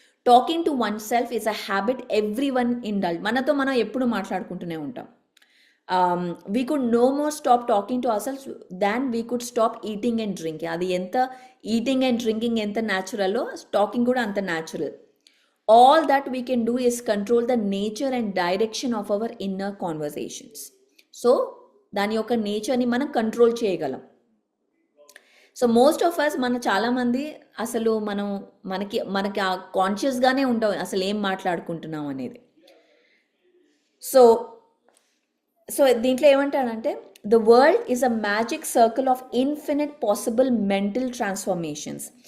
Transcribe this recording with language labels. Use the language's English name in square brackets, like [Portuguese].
[English] Talking to oneself is a habit everyone indulge. [Telugu] మనతో మనం ఎప్పుడు మాట్లాడుకుంటూనే ఉంటాం. [English] We could no more stop talking to our self than we could stop eating and drinking. [Telugu] అది ఎంత eating and drinking ఎంత న్యాచురల్లో, talking కూడా అంత natural. [English] All that we can do is control the nature and direction of our inner conversations. [Telugu] So దాని యొక్క నేచర్ని మనం control చేయగలం. [English] so most of us [Telugu] చాలామంది అసలు మనకి ఆ కాన్షియస్గానే ఉండవు అసలు ఏం మాట్లాడుకుంటున్నాం అనేది. సో దీంట్లో ఏమంటాడంటే [English] The world is a magic circle of infinite possible mental transformations.